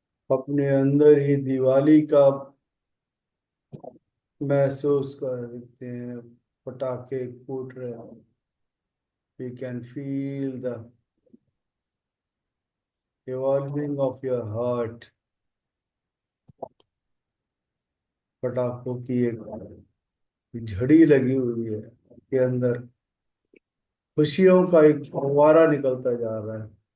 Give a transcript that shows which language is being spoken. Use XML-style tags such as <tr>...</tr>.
<hi>अपने अंदर ही दिवाली का महसूस कर सकते हैं। पटाखे फूट रहे हैं।</hi> <en>We can feel the evolving of your heart।</en> <hi>पटाखों की एक झड़ी लगी हुई है के अंदर, खुशियों का एक फव्वारा निकलता जा रहा है।</hi>